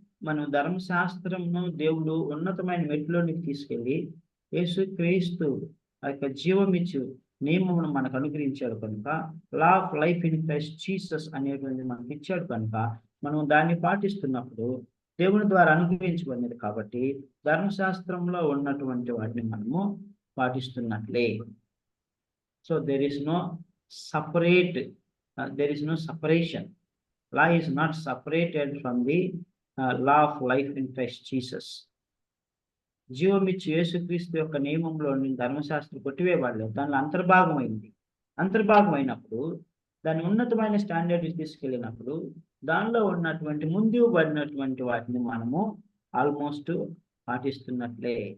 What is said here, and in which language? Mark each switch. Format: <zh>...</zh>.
<te>మనం ధర్మశాస్త్రంను దేవుడు ఉన్నతమైన మెట్టులోనికి తీసుకెళ్ళి యేసుక్రీస్తు ఆ యొక్క జీవమిచ్చు నియమమును మనకు అనుగ్రహించాడు కనుక,</te> <en>law of life in Christ Jesus</en> <te>అనేటువంటిది మనకి ఇచ్చాడు కనుక, మనం దాన్ని పాటిస్తున్నప్పుడు దేవుని ద్వారా అనుగ్రహించబడినది కాబట్టి ధర్మశాస్త్రంలో ఉన్నటువంటి వాటిని మనము పాటిస్తున్నట్లే.</te> <en>So there is no separate, there is no separation. Law is not separated from the law of life in Christ Jesus.</en> <te>జీవమిచ్చు యేసుక్రీస్తు యొక్క నియమంలో ధర్మశాస్త్రం కొట్టివేయబడలేదు, దానిలో అంతర్భాగమైంది. అంతర్భాగమైనప్పుడు దాని ఉన్నతమైన స్టాండర్డ్ తీసుకెళ్ళినప్పుడు దానిలో ఉన్నటువంటి ముందు పడినటువంటి వాటిని మనము ఆల్మోస్ట్ పాటిస్తున్నట్లే.</te>